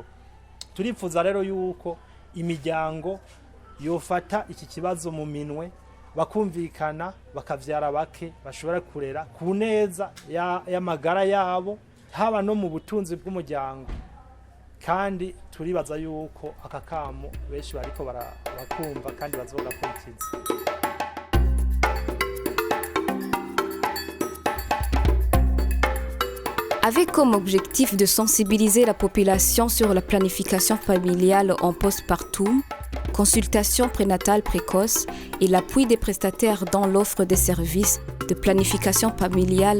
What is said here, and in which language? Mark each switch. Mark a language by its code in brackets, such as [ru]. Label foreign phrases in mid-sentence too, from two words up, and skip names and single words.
[rn] Turifuza rero yuko imiryango yofata iki kibazo mu minwe, bakumvikana bakavyara bake bashobora kurera ku neza y'amagara yabo, haba no mu butunzi bw'umuryango. Kandi turibaza yuko aka kamo benshi bariko barakumva kandi bazogakurikiza. [fr] Avec comme objectif de sensibiliser la population sur la planification familiale en postpartum, consultation prénatale précoce et l'appui des prestataires dans l'offre des services de planification familiale